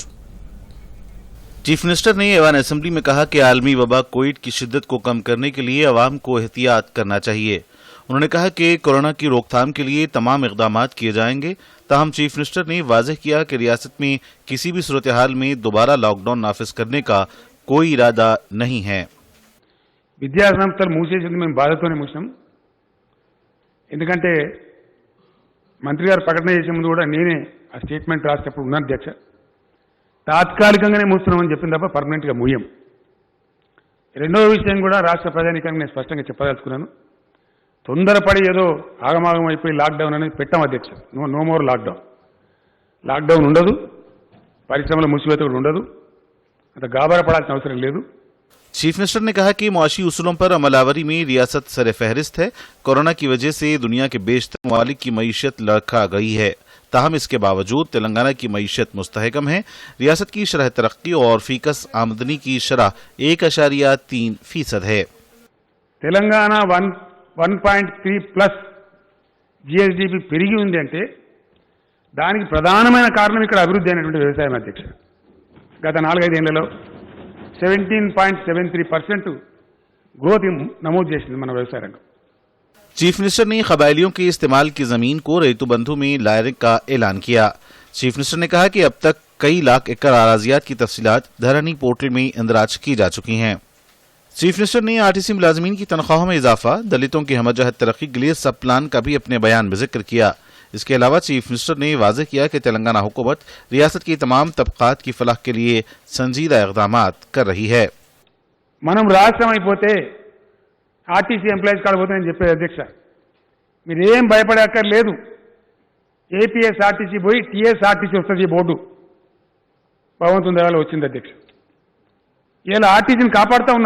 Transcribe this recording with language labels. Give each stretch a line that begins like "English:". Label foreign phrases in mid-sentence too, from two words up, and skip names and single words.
English: Chief Minister
Urdu: نے ایوانِ اسمبلی میں کہا کہ عالمی وبا کووڈ کی شدت کو کم کرنے کے لیے عوام کو احتیاط کرنا چاہیے. انہوں نے کہا کہ کورونا کی روک تھام کے لیے تمام اقدامات کیے جائیں گے. تاہم
English: Chief Minister
Urdu: نے واضح کیا کہ ریاست میں کسی بھی صورتِ حال میں دوبارہ لاک ڈاؤن نافذ کرنے کا کوئی ارادہ نہیں ہے.
Telugu: విద్యా సంస్థలు మూసేసింది మేము బాధతోనే మూసాం. ఎందుకంటే మంత్రి గారు ప్రకటన చేసే ముందు కూడా నేనే ఆ స్టేట్మెంట్ రాసేటప్పుడు ఉన్నాను అధ్యక్ష. తాత్కాలికంగానే మూస్తున్నామని చెప్పింది తప్ప పర్మనెంట్గా మూయం. రెండవ విషయం కూడా రాష్ట్ర ప్రజానీకానికి నేను స్పష్టంగా చెప్పదలుచుకున్నాను. తొందరపడి ఏదో ఆగమాగం అయిపోయి లాక్డౌన్ అనేది పెట్టాం అధ్యక్ష.
English: No more lockdown.
Telugu: లాక్డౌన్ ఉండదు, పరిశ్రమల మూసివేత కూడా ఉండదు, అంత గాబరపడాల్సిన అవసరం లేదు.
English: Chief Minister
Urdu: نے کہا کہ معاشی اصولوں پر عمل آوری میں ریاست سرِ فہرست ہے. کورونا کی وجہ سے دنیا کے بیشتر ممالک کی معیشت لڑکھڑا گئی ہے، تاہم اس کے باوجود تلنگانہ کی معیشت مستحکم ہے. ریاست کی شرحِ ترقی اور فی کس آمدنی کی شرح 1.3% ہے.
Telugu: తెలంగాణ 1.3+ జిఎస్డిపి పెరిగి ఉంది అంటే దానికి ప్రధానమైన కారణం ఇక్కడ అభివృద్ధి అయినటువంటి వ్యవసాయం అధ్యక్ష. గత 4-5 ఏళ్లలో 17.73%
Urdu: گروتھ نمود
Telugu: చేసింది మన వ్యవసాయ రంగం.
English: Chief Minister
Urdu: نے قبائلیوں کے استعمال کی زمین کو ریتو بندھو میں لانے کا اعلان کیا.
English: Chief Minister
Urdu: نے کہا کہ اب تک کئی لاکھ ایکڑ اراضیات کی تفصیلات دھرنی پورٹل میں اندراج کی جا چکی ہیں.
English: Chief Minister
Urdu: نے آر ٹی سی ملازمین کی تنخواہوں میں اضافہ، دلتوں کی ہمہ جہت ترقی کے لیے
English: sub plan
Urdu: کا بھی اپنے بیان میں ذکر کیا. اس کے علاوہ
English: Chief Minister
Urdu: نے واضح کیا کہ تلنگانہ حکومت ریاست کی تمام طبقات کی فلاح کے لیے سنجیدہ اقدامات کر رہی ہے.
Telugu: మనం రాష్ట్రం అయిపోతే
English: RTC employees
Telugu: కాడ పోతే నేను చెప్పేది అధ్యక్ష, మీరేం భయపడక్కర్లేదు. ఏపీఎస్ఆర్టీసీ పోయి టీఎస్ఆర్టీసీ వస్తుంది ఈ బోర్డు. భగవంతుని దయ వల్ల వచ్చింది అధ్యక్ష. ఇలా ఆర్టీసీని కాపాడుతూ ఉన్నాం.